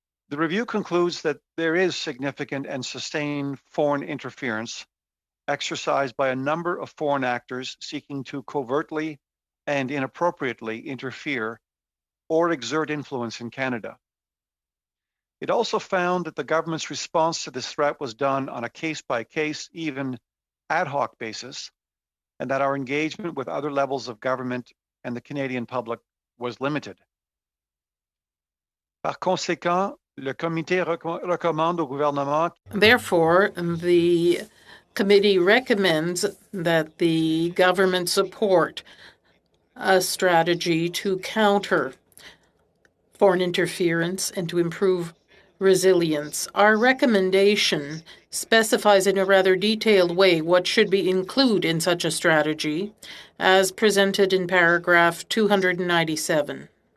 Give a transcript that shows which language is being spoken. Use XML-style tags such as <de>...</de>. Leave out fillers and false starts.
<en>The review concludes that there is significant and sustained foreign interference exercised by a number of foreign actors seeking to covertly and inappropriately interfere or exert influence in Canada. It also found that the government's response to this threat was done on a case-by-case, even ad hoc basis, and that our engagement with other levels of government and the Canadian public was limited.</en> <fr>Par conséquent, le comité recommande au gouvernement.</fr> <en>Therefore, the committee recommends that the government support a strategy to counter foreign interference and to improve resilience. Our recommendation specifies in a rather detailed way what should be included in such a strategy, as presented in paragraph 297.</en>